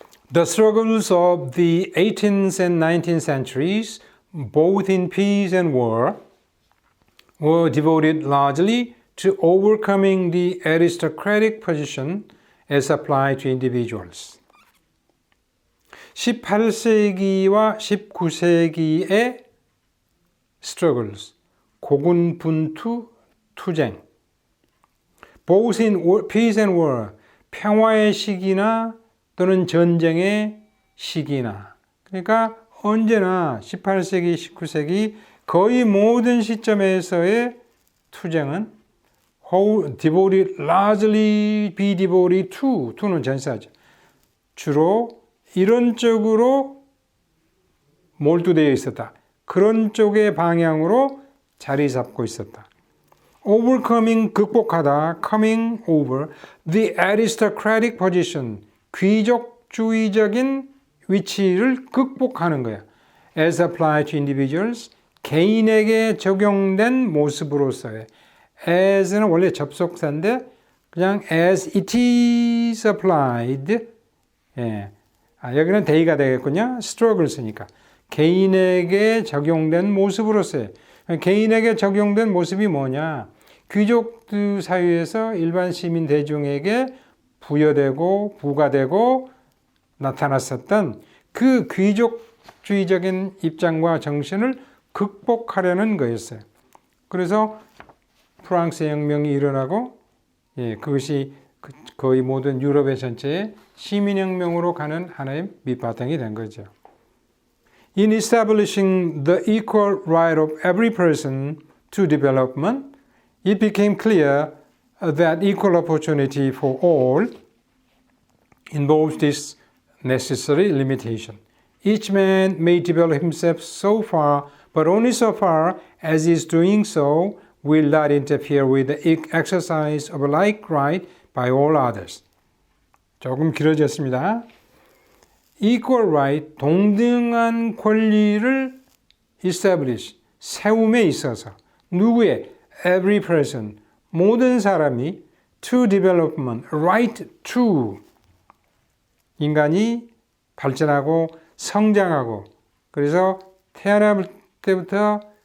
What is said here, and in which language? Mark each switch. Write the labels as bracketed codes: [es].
[en] The struggles of the 18th and 19th centuries, both in peace and war, were devoted largely to overcoming the aristocratic position as applied to individuals. [ko] 18세기와 19세기의 struggles, 고군분투, 투쟁, [en] both in peace and war, [ko] 평화의 시기나 또는 전쟁의 시기나, 그러니까 언제나 18세기, 19세기 거의 모든 시점에서의 투쟁은 devoted, largely be devoted to는 전사죠. 주로 이런 쪽으로 몰두되어 있었다. 그런 쪽의 방향으로 자리 잡고 있었다. overcoming, 극복하다, coming over, [en] the aristocratic position, [ko] 귀족주의적인 위치를 극복하는 거야. [en] as applied to individuals, [ko] 개인에게 적용된 모습으로서의. as는 원래 접속사인데 그냥 [en] as it is applied. [ko] 예. 여기는 they가 되겠군요. struggles니까. 개인에게 적용된 모습으로서의. 개인에게 적용된 모습이 뭐냐? 귀족들 사이에서 일반 시민 대중에게 부여되고 부과되고 나타났었던 그 귀족주의적인 입장과 정신을 극복하려는 거였어요. 그래서 프랑스 혁명이 일어나고 그것이 거의 모든 유럽의 전체에 시민혁명으로 가는 하나의 밑바탕이 된 거죠. [en] In establishing the equal right of every person to development, it became clear that equal opportunity for all involves this necessary limitation. Each man may develop himself so far, but only so far as he is doing so will not interfere with the exercise of a like right by all others. [ko] 조금 길어졌습니다. Equal right, 동등한 권리를 establish, 세움에 있어서 누구의? Every person, 모든 사람이 [en] to development, [ko] right to 인간이 발전하고 성장하고 그래서 태어날 때부터